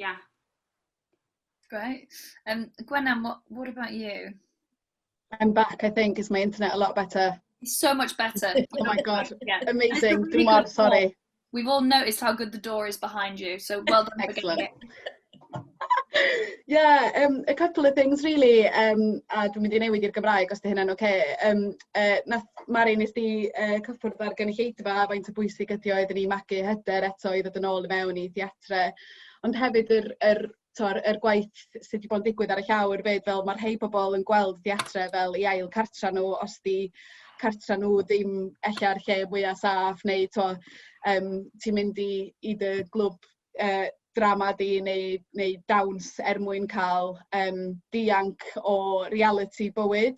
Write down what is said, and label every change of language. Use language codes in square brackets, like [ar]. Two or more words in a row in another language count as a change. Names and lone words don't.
[en] Great. Gwenam, what about you? I'm back, I think. Is my internet a lot better? It's so much better. Oh my God, Yeah. amazing. Really Dumar, sorry. We've all noticed how good the door is behind you, so well done. Excellent. For getting it. Yeah, a couple of things really, [cy] a dwi'n mynd I newid i'r Gymraeg os di hynna'n oce. Mari, nes di cyffwrdd ar gynulleidfa faint o bwysig ydi oedd yn ei magu hyder eto i ddod yn ôl I mewn I theatre, ond hefyd yr gwaith sydd wedi bod yn digwydd ar y llawr fyd, fel mae'r rhai pobl yn gweld theatre fel I ail cartra nhw os di cartra nhw ddim ella'r lle mwyaf saff, neu ti'n mynd I dy glwb drama di neu dawns mwyn cael dianc o reality bywyd.